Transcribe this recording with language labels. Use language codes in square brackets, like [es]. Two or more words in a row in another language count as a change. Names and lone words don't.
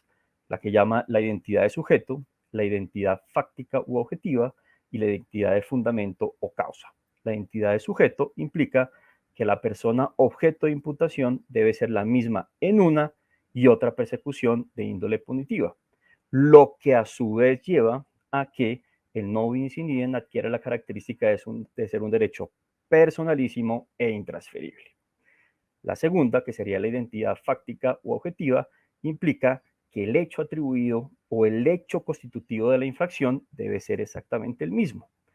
[es] La que llama la identidad de sujeto, la identidad fáctica u objetiva y la identidad de fundamento o causa. La identidad de sujeto implica que la persona objeto de imputación debe ser la misma en una y otra persecución de índole punitiva, lo que a su vez lleva a que el [la] no bis in idem [es] adquiera la característica de ser un derecho personalísimo e intransferible. La segunda, que sería la identidad fáctica u objetiva, implica que el hecho atribuido o el hecho constitutivo de la infracción debe ser exactamente el mismo.